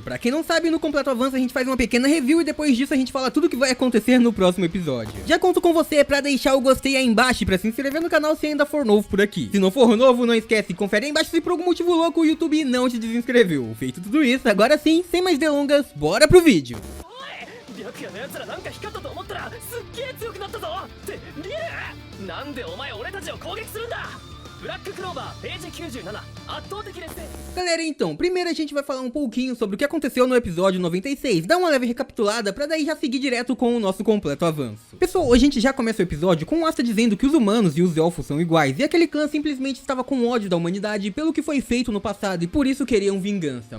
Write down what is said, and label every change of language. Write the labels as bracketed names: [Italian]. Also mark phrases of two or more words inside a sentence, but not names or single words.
[Portuguese] Pra quem não sabe, no completo avanço a gente faz uma pequena review e depois disso a gente fala tudo o que vai acontecer no próximo episódio. Já conto com você pra deixar o gostei aí embaixo e pra se inscrever no canal se ainda for novo por aqui. Se não for novo, não esquece, confere aí embaixo se por algum motivo louco o YouTube não te desinscreveu. Feito tudo isso, agora sim, sem mais delongas, bora pro vídeo. [Japanese] 白夜の奴らなんか光ったと思ったらすっげえ強くなったぞってリエなんでお前俺たちを攻撃するんだブラッククローバーページ97圧倒的劣勢 [Portuguese] Galera, então, primeiro a gente vai falar um pouquinho sobre o que aconteceu no episódio 96, dar uma leve recapitulada pra daí já seguir direto com o nosso completo avanço. Pessoal, a gente já começa o episódio com o Asta dizendo que os humanos e os elfos são iguais, e aquele clã simplesmente estava com ódio da humanidade pelo que foi feito no passado e por isso queriam vingança.